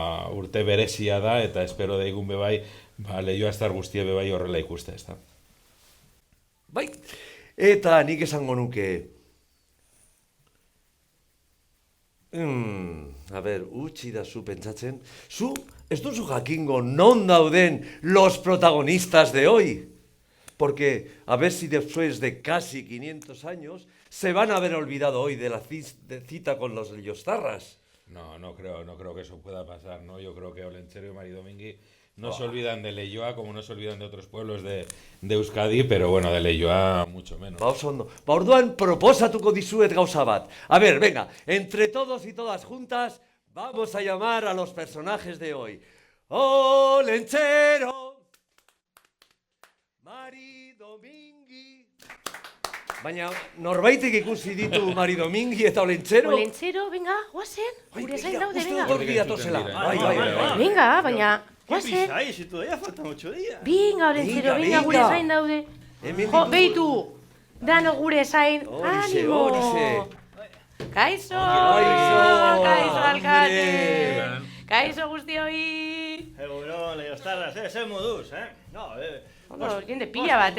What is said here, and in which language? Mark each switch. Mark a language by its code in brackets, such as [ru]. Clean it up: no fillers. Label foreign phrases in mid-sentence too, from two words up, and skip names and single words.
[eu] Urte berezia da, eta espero daigun bebai, Leioa estar guztie bebai horrela ikuste, ez da. Bai, eta nik esango nuke... utzi da zu pentsatzen. Zu, ez duzu jakingo non dauden [es] los protagonistas de hoy. Porque a ver si después de casi 500 años se van a haber olvidado hoy de la cita con los Leiostarras. No creo que eso pueda pasar, ¿no? Yo creo que Olentzero y Maridomingui no se olvidan de Leioa como no se olvidan de otros pueblos de Euskadi, pero bueno, de Leioa mucho menos. [eu] Orduan proposatuko dizuet gauza bat. [es] A ver, venga, entre todos y todas juntas, vamos a llamar a los personajes de hoy. Olentzero, Maridomingui. [eu] Baina norbaitek ikusi ditu Maridomingi eta Olentzero? Olentzero, venga, guazen, gure zain daude, venga. Gorgi datozela. Bai. Venga, baina, guazen. [es] ¿Qué pisáis? Si todavía faltan 8 días. Venga, [eu] Olentzero, venga, gure zain daude. Jo, behitu, dano gure zain, animo. Kaixo, alkate. Kaixo guztioi. Egunon, Leiostarras, zer moduz, No, Ondo, jende pila bat,